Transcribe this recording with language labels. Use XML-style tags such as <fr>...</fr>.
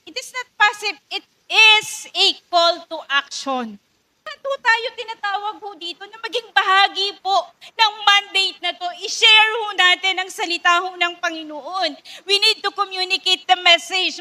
<en>It is not passive, it is a call to action.</en> <tl>Ito tayo tinatawag ho dito na maging bahagi po ng mandate na to. I-share ho natin ang salita ho ng Panginoon.</tl> <en>We need to communicate the message.</en>